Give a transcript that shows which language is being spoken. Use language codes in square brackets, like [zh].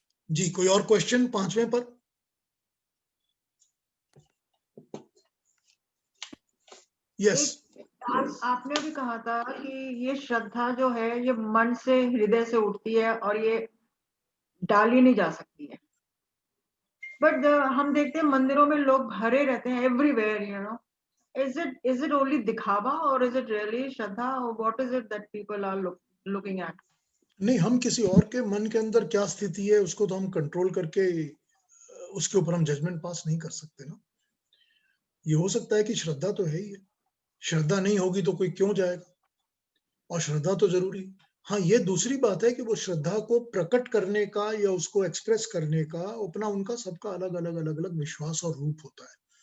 [hi] जी। कोई और क्वेश्चन 5वें पर? यस। आपने भी कहा था कि ये श्रद्धा जो है ये मन से, हृदय से उठती है और ये डाली नहीं जा सकती है। [en] but [hi] हम देखते हैं मंदिरों में लोग भरे रहते हैं [en] Everywhere, is it only दिखावा or is it really श्रद्धा, or what is it that people are looking at? [hi] नहीं, हम किसी और के मन के अंदर क्या स्थिति है उसको तो हम कंट्रोल करके उसके ऊपर हम जजमेंट पास नहीं कर सकते ना। ये हो सकता है कि श्रद्धा तो है ही है, श्रद्धा नहीं होगी तो कोई क्यों जाएगा, और श्रद्धा तो जरूरी। हाँ, ये दूसरी बात है कि वो श्रद्धा को प्रकट करने का या उसको एक्सप्रेस करने का अपना उनका सबका अलग अलग अलग अलग विश्वास और रूप होता है।